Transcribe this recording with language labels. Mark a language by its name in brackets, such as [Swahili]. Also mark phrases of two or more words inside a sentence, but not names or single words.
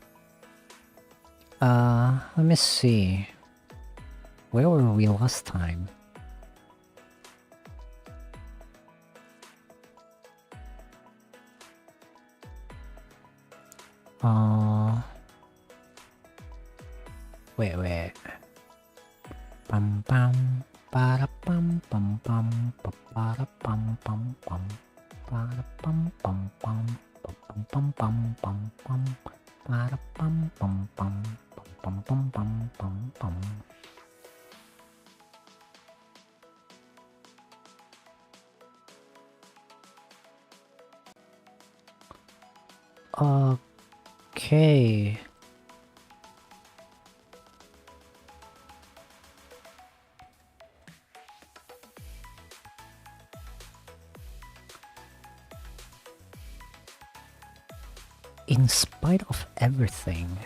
[English] Let me see. Where were we last time? Wait. Pam pam para pam pam pam para pam pam pam para pam pam pam pam pam pam pam pam para pam pam pam pam pam pam pam pam. Okay. In spite of everything.